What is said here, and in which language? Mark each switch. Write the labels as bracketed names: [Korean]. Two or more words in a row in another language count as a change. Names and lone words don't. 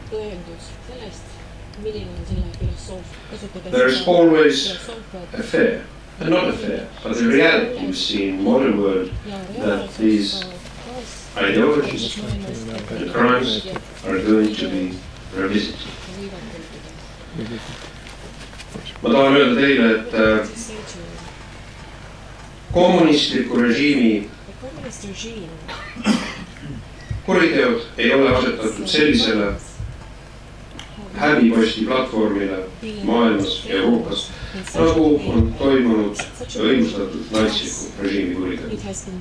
[English] There is always a fear, and not a fear, but a reality we see in the modern world that these ideologies and crimes are going to be revisited. [Estonian] Ma tahan öelda teile, et kommunistliku režiimi kuriteod ei ole asetatud sellisele häbiposti platvormile maailmas ja Euroopas, nagu on toimunud õigustatud natsliku režiimi kuriteod.